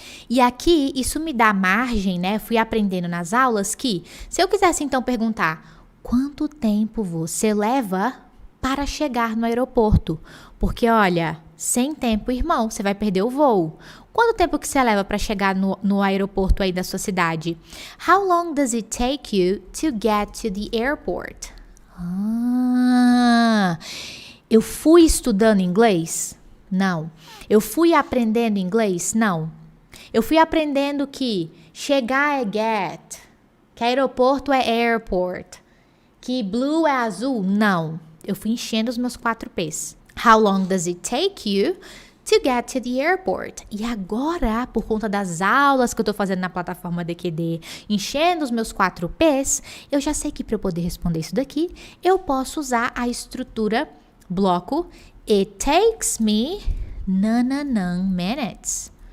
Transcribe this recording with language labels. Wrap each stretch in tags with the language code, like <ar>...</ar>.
<pt>E aqui, isso me dá margem, né? Fui aprendendo nas aulas que, se eu quisesse então perguntar, quanto tempo você leva para chegar no aeroporto? Porque, olha, sem tempo, irmão, você vai perder o voo. Quanto tempo que você leva para chegar no aeroporto aí da sua cidade?</pt> <en>How long does it take you to get to the airport?</en> <pt>Ah, eu fui estudando inglês? Não. Eu fui aprendendo inglês? Não. Eu fui aprendendo que chegar é get, que aeroporto é airport, que blue é azul? Não. Eu fui enchendo os meus 4 P's.</pt> <en>How long does it take you to get to the airport?</en> <pt>E agora, por conta das aulas que eu tô fazendo na plataforma DQD, enchendo os meus 4 P's, eu já sei que para eu poder responder isso daqui, eu posso usar a estrutura bloco</pt> <en>It takes me minutes.</en>